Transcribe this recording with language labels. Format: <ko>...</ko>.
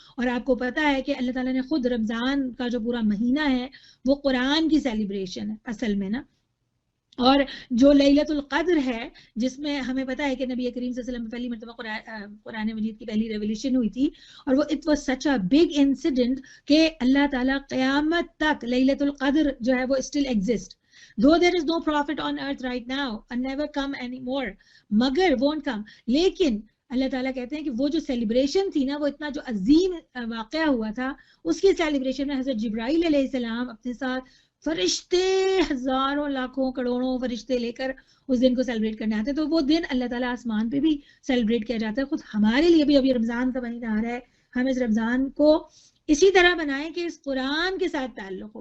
<ur>اور آپ کو پتا ہے کہ اللہ تعالیٰ نے خود رمضان کا جو پورا مہینہ ہے وہ قرآن کی سیلیبریشن ہے اصل میں نا. اور جو لیلۃ القدر ہے جس میں ہمیں پتا ہے کہ نبی کریم صلی اللہ علیہ وسلم پہلی مرتبہ قرآن مجید کی پہلی ریولیشن ہوئی تھی، اور وہ</ur> <en>it was such a big incident</en> <ur>کہ اللہ تعالیٰ قیامت تک لیلۃ القدر جو ہے وہ</ur> <en>Still exist. Though there is no prophet on earth right now and never come anymore, مگر won't come.</en> <ur>لیکن اللہ تعالیٰ کہتے ہیں کہ وہ جو سیلیبریشن تھی نا، وہ اتنا جو عظیم واقعہ ہوا تھا، اس کی سیلیبریشن میں حضرت جبرائیل علیہ السلام اپنے ساتھ فرشتے ہزاروں لاکھوں کروڑوں فرشتے لے کر اس دن کو سیلیبریٹ کرنے آتے ہیں. تو وہ دن اللہ تعالیٰ آسمان پہ بھی سیلیبریٹ کیا جاتا ہے. خود ہمارے لیے بھی ابھی رمضان کا مہینہ آ رہا ہے، ہم اس رمضان کو اسی طرح بنائیں کہ اس قرآن کے ساتھ تعلق ہو.</ur>